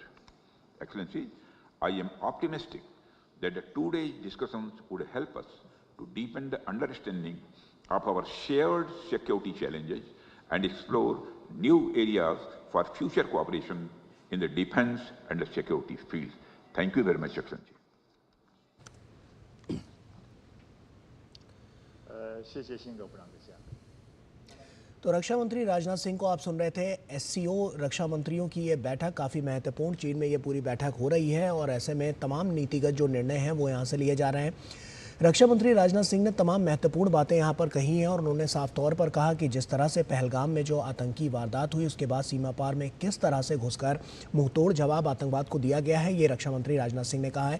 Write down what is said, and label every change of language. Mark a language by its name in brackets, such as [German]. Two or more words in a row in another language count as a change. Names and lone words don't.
[English] Excellency, I am optimistic that the two-day discussions would help us to deepen the understanding of our shared security challenges and explore new areas for future cooperation in the defense and the security fields. Thank you very much, Excellency. [Chinese] 谢谢辛格部长阁下。 [Hindi] तो रक्षा मंत्री राजनाथ सिंह को आप सुन रहे थे। एससीओ रक्षा मंत्रियों की ये बैठक काफ़ी महत्वपूर्ण, चीन में ये पूरी बैठक हो रही है और ऐसे में तमाम नीतिगत जो निर्णय हैं वो यहाँ से लिए जा रहे हैं। रक्षा मंत्री राजनाथ सिंह ने तमाम महत्वपूर्ण बातें यहाँ पर कही हैं और उन्होंने साफ तौर पर कहा कि जिस तरह से पहलगाम में जो आतंकी वारदात हुई उसके बाद सीमा पार में किस तरह से घुसकर मुंहतोड़ जवाब आतंकवाद को दिया गया है, ये रक्षा मंत्री राजनाथ सिंह ने कहा है।